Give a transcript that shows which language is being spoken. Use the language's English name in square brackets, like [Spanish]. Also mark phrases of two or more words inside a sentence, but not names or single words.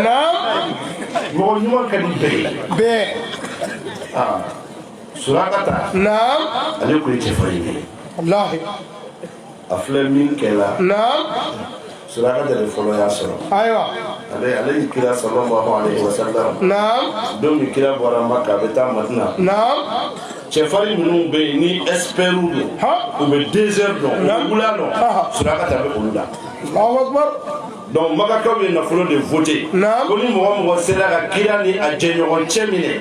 [Bambara] Naam. Mɔgɔ ɲuman ka di bɛɛ ye. Bɛɛ. Surakata. Naam. Ale ko ye cɛfarin ye. Wallahi. A filɛ min kɛla. Naam. Surakata de fɔlɔ y'a sɔrɔ. Ayiwa. Ale ye kira [Arabic] صلى الله عليه وسلم. [Bambara] Naam. Don min kira bɔra Maka a bɛ taa Madina. Naam. Cɛfarin minnu bɛ yen ni experts don. U bɛ désert dɔn. U bɛ wula dɔn. Surakata bɛ olu la. [Arabic] الله أكبر. [Bambara] Donc Makakaw ye nafolo de voté. Naam. Ko ni mɔgɔ sera ka kira ni a jɛɲɔgɔn cɛ minɛ.